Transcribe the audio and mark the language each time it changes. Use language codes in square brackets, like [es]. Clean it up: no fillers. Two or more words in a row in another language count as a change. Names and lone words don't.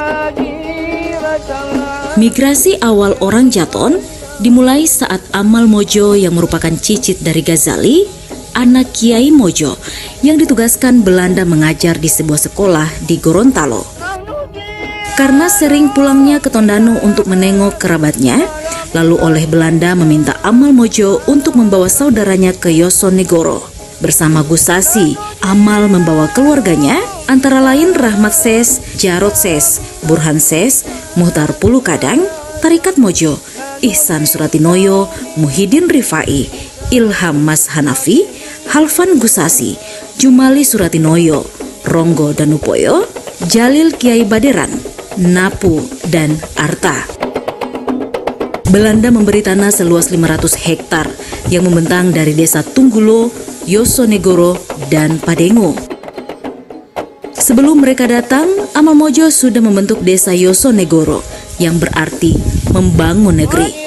[id] Migrasi awal orang Jaton dimulai saat Amal Mojo yang merupakan cicit dari Ghazali, anak Kiai Mojo, yang ditugaskan Belanda mengajar di sebuah sekolah di Gorontalo. Karena sering pulangnya ke Tondano untuk menengok kerabatnya, lalu oleh Belanda meminta Amal Mojo untuk membawa saudaranya ke Yosonegoro. Bersama Gusasi, Amal membawa keluarganya, antara lain Rahmat Ses, Jarot Ses, Burhan Ses, Muhtar Pulukadang, Tarikat Mojo, Ihsan Suratinoyo, Muhyiddin Rifai, Ilham Mas Hanafi, Halfan Gusasi, Jumali Suratinoyo, Ronggo Danupoyo, Jalil Kiai Baderan, Napu, dan Arta. Belanda memberi tanah seluas 500 hektar yang membentang dari desa Tunggulo, Yosonegoro, dan Padengo. Sebelum mereka datang, Amal Mojo sudah membentuk desa Yosonegoro yang berarti membangun negeri.